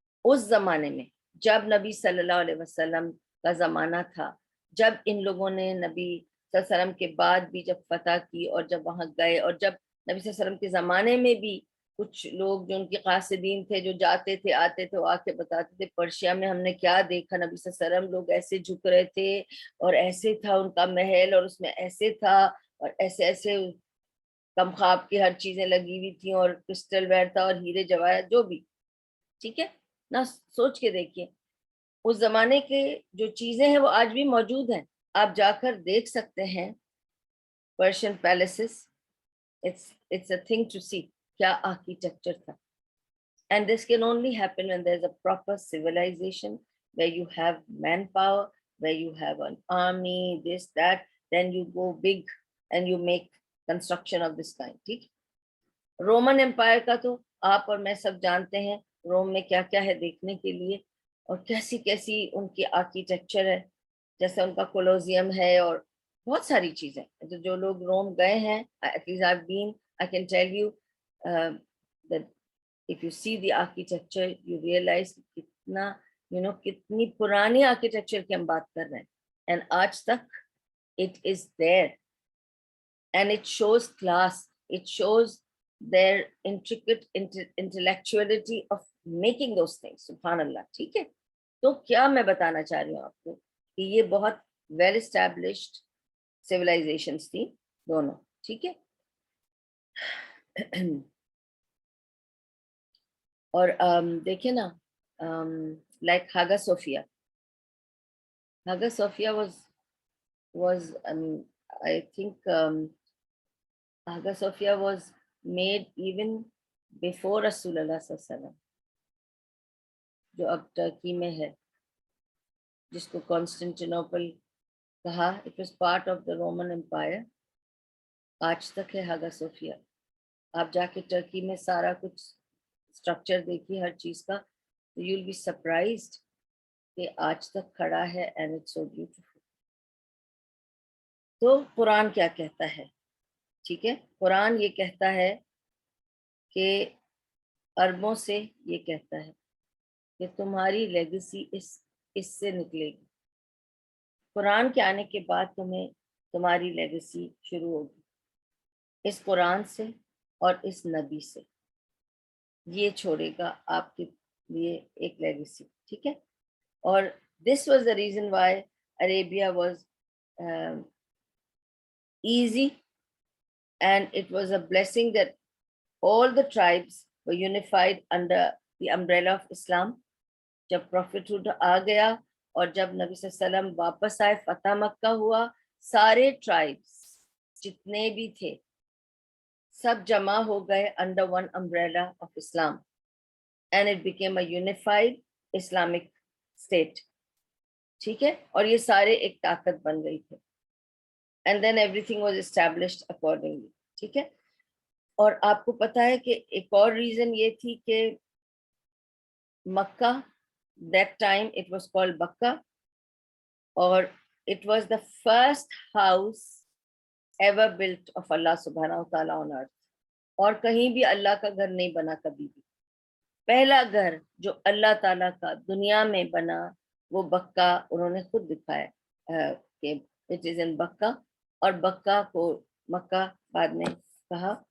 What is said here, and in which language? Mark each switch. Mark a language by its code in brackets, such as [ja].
[ur] اس زمانے میں جب نبی صلی اللہ علیہ وسلم کا زمانہ تھا, جب ان لوگوں نے نبی صلی اللہ علیہ وسلم کے بعد بھی جب فتح کی اور جب وہاں گئے, اور جب نبی صلی اللہ علیہ وسلم کے زمانے میں بھی کچھ لوگ جو ان کے قاصدین تھے جو جاتے تھے آتے تھے, وہ آ کے بتاتے تھے پرشیا میں ہم نے کیا دیکھا, نبی صلی اللہ علیہ وسلم لوگ ایسے جھک رہے تھے اور ایسے تھا ان کا محل, اور اس میں ایسے تھا اور ایسے ایسے کم خواب کی ہر چیزیں لگی ہوئی تھیں, اور کرسٹل ویئر تھا اور ہیرے جواہرات جو بھی. ٹھیک ہے نا, سوچ کے دیکھیے اس زمانے کے جو چیزیں ہیں وہ آج بھی موجود ہیں. آپ جا کر دیکھ سکتے ہیں Persian places, [en] it's a thing to see, [ur] کیا آرکیٹیکچر تھا. [en] And this can only happen when there's a proper civilization, where you have manpower, where you have an army, this, that, then you go big and you make construction of this kind. [ur] ٹھیک, Roman umpire کا تو آپ اور میں سب جانتے ہیں روم میں کیا کیا ہے دیکھنے کے لیے, اور کیسی کیسی ان کی آرکیٹیکچر ہے, جیسے ان کا کولوزیم ہے اور بہت ساری چیزیں. جو لوگ روم گئے ہیں, [en] at least I've been, I can tell you that if you see the architecture, you realize [ur] کتنا کتنی پرانی آرکیٹیکچر کی ہم بات کر رہے ہیں, [en] and [ur] آج تک [en] it is there, and it shows class, it shows their intricate intellectuality of making those things. [ur] سبحان اللہ. ٹھیک ہے, تو کیا میں بتانا چاہ رہی ہوں آپ کو کہ یہ بہت ویل اسٹیبلشڈ سویلائزیشنز تھی دونوں. ٹھیک ہے, اور دیکھیں نا, like ہاگا Sofia, ہاگا Sofia [en] was I think [ur] ہاگا Sofia was made even before رسول اللہ صلی اللہ علیہ وسلم, جو اب ٹرکی میں ہے, جس کو کانسٹنٹینوپل کہا. [en] it was part of the Roman Empire. [ur] آج تک ہے ہاگا صوفیہ. آپ جا کے ٹرکی میں سارا کچھ اسٹرکچر دیکھیے ہر چیز کا, تو [en] you will be surprised [ur] کہ آج تک کھڑا ہے, [en] And it's so beautiful. [ur] تو قرآن کیا کہتا ہے؟ ٹھیک ہے, قرآن یہ کہتا ہے کہ عربوں سے یہ کہتا ہے کہ تمہاری لیگیسی اس سے نکلے گی. قرآن کے آنے کے بعد تمہاری لیگیسی شروع ہوگی اس قرآن سے اور اس نبی سے. یہ چھوڑے گا آپ کے لیے ایک لیگیسی. ٹھیک ہے, اور [en] this was the reason why Arabia was easy, and it was a blessing that all the tribes were unified under the umbrella of Islam. [ur] جب prophethood آ گیا اور جب نبی صلی اللہ علیہ وسلم واپس آئے, فتح مکہ ہوا, سارے tribes جتنے بھی تھے سب جمع ہو گئے [en] under one umbrella of Islam, and it became a unified Islamic state. [ur] ٹھیک ہے, اور یہ سارے ایک طاقت بن گئی تھے, [en] and then everything was established accordingly. [ur] ٹھیک ہے, اور آپ کو پتہ ہے کہ ایک اور ریزن یہ تھی کہ مکہ, [en] that time it was called Bakka, اور it was the first house ever built of Allah subhanahu wa ta'ala on earth. [ur] اور کہیں بھی اللہ کا گھر نہیں بنا کبھی بھی. پہلا گھر جو اللہ تعالیٰ کا دنیا میں بنا وہ بکہ, انہوں نے خود دکھایا کہ [en] it is in [ur] بکہ, اور بکہ کو مکہ بعد میں کہا.